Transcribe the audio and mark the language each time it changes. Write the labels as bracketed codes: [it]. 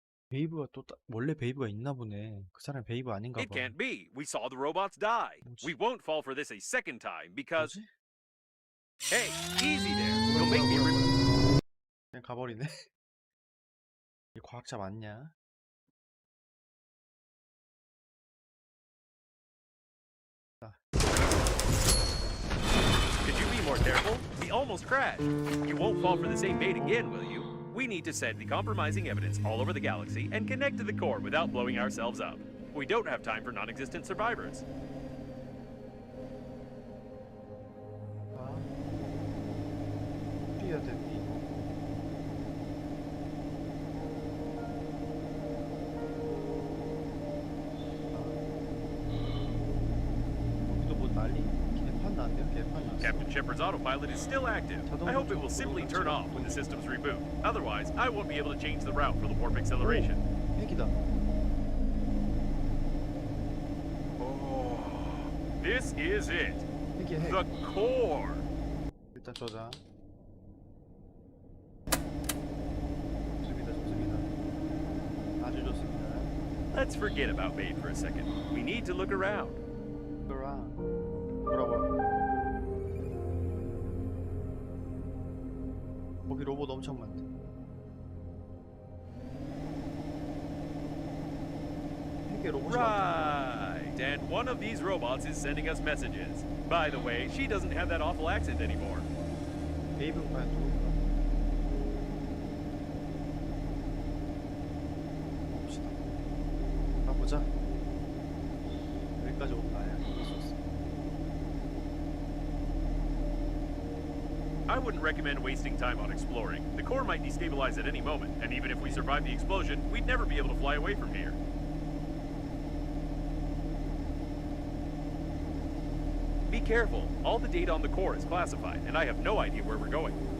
[ko] 베이브가 원래 베이브가 있나 보네. 그 사람 베이브 아닌가 [en] It [ko] 봐. [en] can't be. We saw the robots die. [ko] 뭐지? [en] We won't fall for this a second time because... [ko] 뭐지? [en] Hey, easy there. You'll make me... [ko] 그냥 가버리네. 이 과학자 맞냐? [en] Could you be more careful? We almost crashed. You won't fall for the same bait again, will you? We need to send the compromising evidence all over the galaxy and connect to the core without blowing ourselves up. We don't have time for non-existent survivors. [ko] 아, 뛰어야 되는데 이거. 여기도 뭐 난리 개판 났네요. 개판 났어. [en] Captain Shepard's autopilot is still active. I hope it will simply turn off when the systems reboot. Otherwise, I won't be able to change the route for the warp acceleration. [ko] 핵이다. [en] Oh, this is it. [ko] 핵이야 핵. [en] The core. [ko] 일단 저장. 좋습니다. 아주 좋습니다. [en] Let's forget about Babe for a second. We need to look around. [ko] 뭐라고? 거기 로봇 엄청 많다. 핵에 로봇이 많다. [en] Right, and one of these robots is sending us messages. By the way, she doesn't have that awful accent anymore. [ko] 베이브는 과연 누굴까? 봅시다. 가보자. 여기까지 온 거야. [en] I wouldn't recommend wasting time on exploring. The core might destabilize at any moment, and even if we survive the explosion, we'd never be able to fly away from here. Be careful. All the data on the core is classified, and I have no idea where we're going.